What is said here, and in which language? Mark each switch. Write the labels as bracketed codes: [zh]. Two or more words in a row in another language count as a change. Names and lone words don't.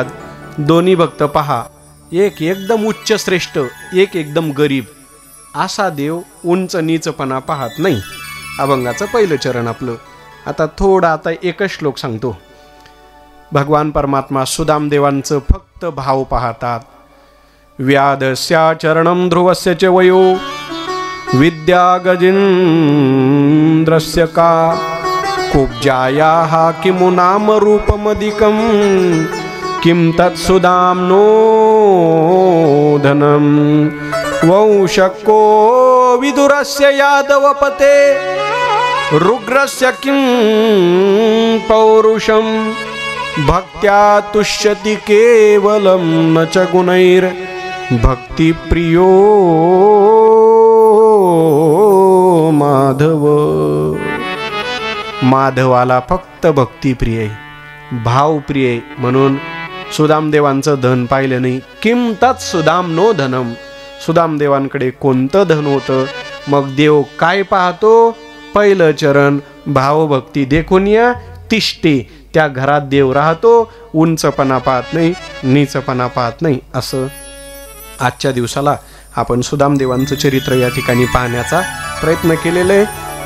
[mr] दोन्ही भक्त पहा, एक एकदम उच्च श्रेष्ठ, एक एकदम गरीब. असा देव उंच नीचपणा पाहत नाही. अभंगाचं पहिलं चरण आपलं. आता एकच श्लोक सांगतो. भगवान परमात्मा सुदामदेवांचं फक्त भाव पाहतात. [sa] व्याधस्या चरणं ध्रुवस्य च वयो विद्या गजेन्द्रस्य का. कुब्जायाः किमु नाम रूपमधिकं किं तत्सुदाम्नो धनं. वंशको विदुरस्य यादवपते रुग्रस्य किं पौरुषं. भक्त्या तुष्यति केवलं न च गुणैर भक्तिप्रियो माधव. [mr] माधवाला फक्त भक्तिप्रिय, भावप्रिय. म्हणून सुदामदेवांचं धन पाहिलं नाही. [sa] किम तत् सुदाम्नो धनम. [mr] सुदामदेवांकडे कोणतं धन होतं? मग देव काय पाहतो? पहिलं चरण भावभक्ती देखून या तिष्ठे. त्या घरात देव राहतो. उंचपणा पाहत नाही, नीचपणा पाहत नाही. असं आजच्या दिवसाला आपण सुदामदेवांचं चरित्र या ठिकाणी पाहण्याचा प्रयत्न केलेला आहे.